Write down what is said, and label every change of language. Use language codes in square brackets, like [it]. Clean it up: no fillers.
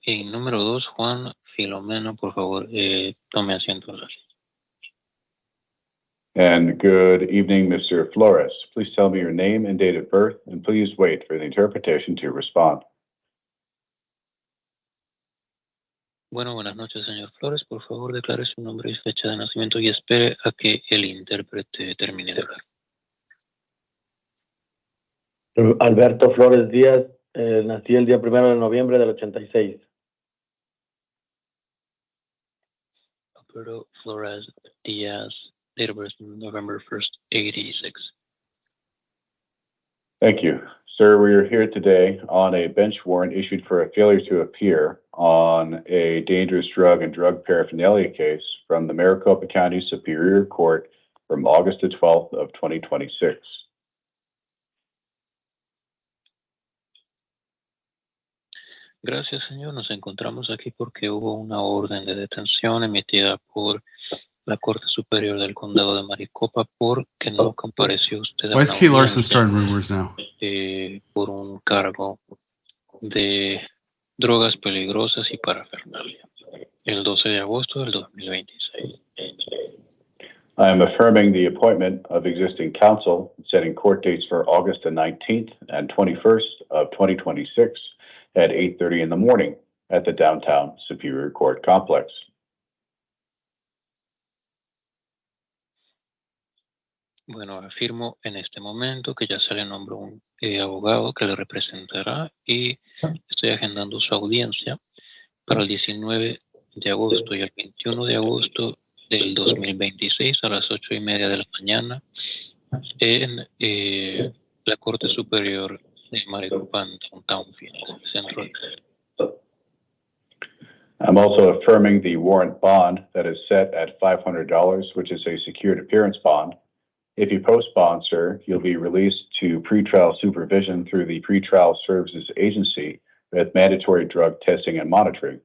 [es] Y número 2, Juan Filomeno, por favor, tome asiento. [en] And good evening, Mr. Flores. Please tell me your name and date of birth, and please wait for the interpretation to respond. [es] Bueno, buenas noches, señor Flores. Por favor, declare su nombre y fecha de nacimiento y espere a que el intérprete termine de hablar. Alberto Flores Díaz, nací el día 1 de noviembre del 86. [en] Alberto Flores Díaz, date of birth November 1st, 86. Thank you. Sir, we are here today on a bench warrant issued for a failure to appear on a dangerous drug and drug paraphernalia case from the Maricopa County Superior Court from August the 12th of 2026. [es] Gracias, señor. Nos encontramos aquí porque hubo una orden de detención emitida por la Corte Superior del Condado de Maricopa porque no compareció usted a [en] Why is [es] una [en] Kay Larson [es] audiencia [en] starting rumors now? [es] por un cargo de drogas peligrosas y parafernalia el 12 de agosto del 2026. [en] I am affirming the appointment of existing counsel, setting court dates for August the 19th and 21st of 2026 at 8:30 in the morning at the downtown Superior Court complex. [es] Bueno, afirmo en este momento que ya se le nombró un abogado que le representará y estoy agendando su audiencia para el 19 de agosto y el 21 de agosto del 2026 a las 8:30 de la mañana en la Corte Superior de Maricopan, Downtown Phoenix, Centro. [en] I'm also affirming the warrant bond that is set at $500, which is a secured appearance bond. If you post bond, sir, you'll be released to pretrial supervision through the Pretrial Services Agency with mandatory drug testing and monitoring.